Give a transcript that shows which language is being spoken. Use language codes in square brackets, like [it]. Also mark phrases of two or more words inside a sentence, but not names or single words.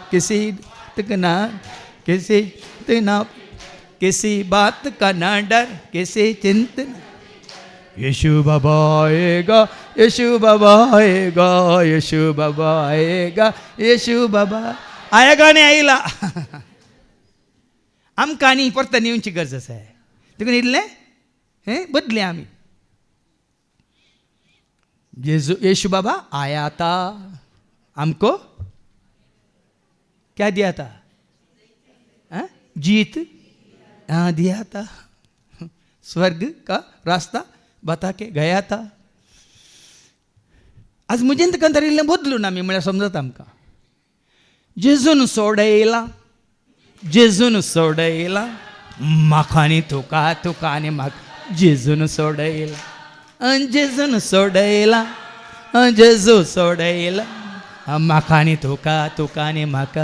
[hi] किसी बात का ना डर, किसी चिंता. यीशु बाबा आएगा, यीशु बाबा आएगा, यीशु बाबा आएगा, यीशु बाबा आएगा [kok] नाही आईला. आमकां आनी परत येवची गरज आसा. देखून इल्लें बदले आमी. [hi] यीशु बाबा आया था, हमको क्या दिया था? जीत दिया था. स्वर्ग का रास्ता बता के गया था. [kok] आज मुजेंत कंतर इल्लें बदलून आमी म्हळ्यार समजता आमकां. जेजून सोडयला, जेजून सोडयला म्हाका आनी तुका, तुका आनी म्हाका. जेजून सोडयला, जेजून सोडयला, जेजू सोडयला म्हाका आनी तुका, तुका आनी म्हाका.